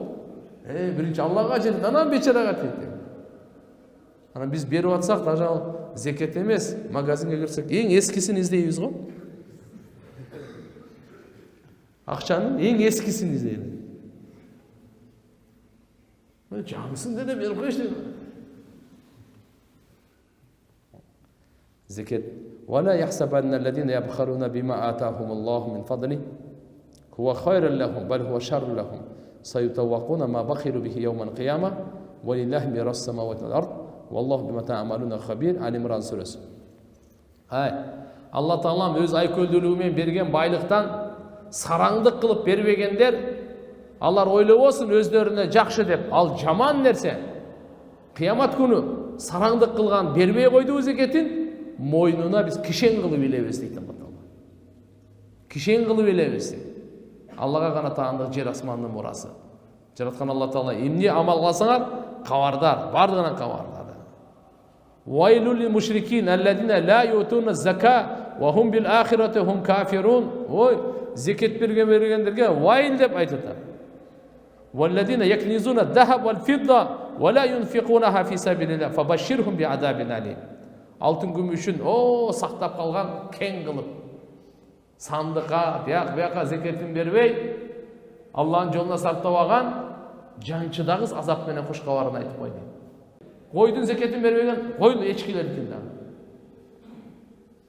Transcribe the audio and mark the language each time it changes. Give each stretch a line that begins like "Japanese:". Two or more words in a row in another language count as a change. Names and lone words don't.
Kyrgyz: Биринчи Аллага жетет, анан бечарага тиет. Анан биз берип атсак, даже зекет эмес, магазинге кирсек, эң эскисин издейбиз го. Акчанын эң эскисин издейбиз. Жаңысын деде берип койчу. Зекет.
Arabic: ولا يحسبن الذين يبخلون بما آتاهم الله من فضله هو خير لهم بل هو شر لهم سيطوقون ما بخلوا به يوم القيامة ولله ميراث السماوات والأرض والله بما تعملون خبير.
Kyrgyz: Ali İmran suresi. Allah Taala öz айкөлдүүлүгү берген байлыктан сараңдык кылып бербегендер, алар ойлобосун өздөрүнө жакшы деп, ал жаман нерсе. Кыямат күнү сараңдык кылган бербей койду зекетин мойнуна биз кишен кылып илебиз дейт Алла Таала. Кишен кылып илебиз. Аллага гана таандык жер асмандын мурасы. Жараткан Алла Таала эмне амал кылсаңар, кабардар, бардыгынан кабардар.
Arabic: ويل للمشركين الذين لا يؤتون الزكاة وهم بالآخرة هم كافرون.
Kyrgyz: Ой, зекет бергендерге вайл деп айтат.
Arabic: والذين يكنزون الذهب والفضة ولا ينفقونها في سبيل الله فبشرهم بعذاب أليم.
Kyrgyz: Алтын күмүшүн сактап калган кең кылып, сандыкка, бияка зекетин бербей, Алланын жолуна сарптабаган жанчыдагы азап менен куш кабарын айтып койду. Койдун зекетин бербеген, койду эчкилердин да.